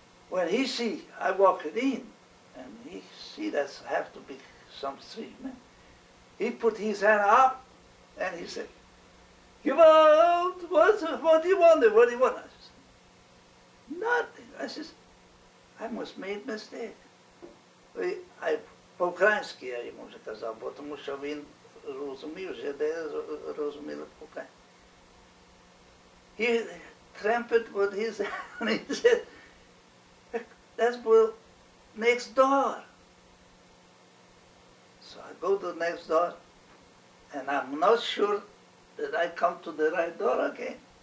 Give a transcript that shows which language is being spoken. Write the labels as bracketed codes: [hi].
[en] When he see I walked in, and he see that have to be some street man, he put his hand up and he said, "Give out! What do you want? What do you want?" I said, "Nothing." I says, "I must made mistake." [uk] По-українськи я йому вже казав, бо тому що він розумів, що де розуміли по-українськи. [en] He trampled with his hand and he said, "That's next door." So I go to the next door and I'm not sure that I come to the right door again.